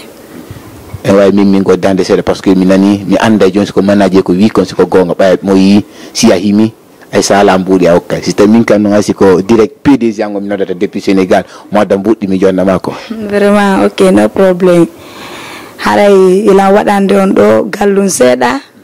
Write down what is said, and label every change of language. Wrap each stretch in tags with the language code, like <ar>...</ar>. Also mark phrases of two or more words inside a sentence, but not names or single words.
<ff>E way min goddande seeɗa</ff> <fr>par ce que</fr> <ff>mi nani mi anda joni siko manager ko wi kon siko gonga ɓaya mo yi si a himi ay sala mbuuɗi a hokkay si tawi min kam noon haysi ko direct PDG ango mi noddata depuis Sénégal mo adda mbuɗɗi mi jonnama ko.</ff> <fr>Vraiment ok, no problème.</fr> <ff>Haray ilan waɗande on ɗo gallum seeɗa.</ff>